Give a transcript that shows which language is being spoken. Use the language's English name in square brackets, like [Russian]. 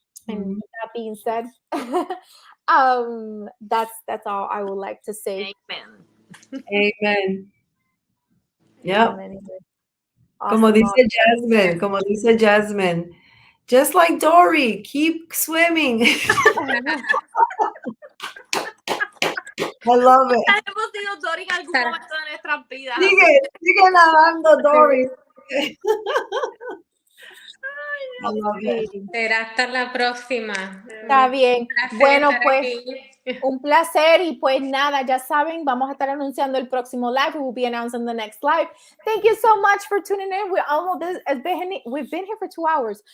[English] And that being said, that's all I would like to say. Amen. Yeah. Awesome. [Spanish] Como dice [English] Jasmine, just like Dory, keep swimming. I love it. [Spanish] Hemos sido Dory en algún momento de nuestras vidas. Sigue nadando, Dory. [English] I love it. [Spanish] Será hasta la próxima. Está bien. Bueno, pues un placer, y pues nada, ya saben, vamos a estar anunciando el próximo live. [English] We will be announcing the next live. Thank you so much for tuning in. We've been here for 2 hours.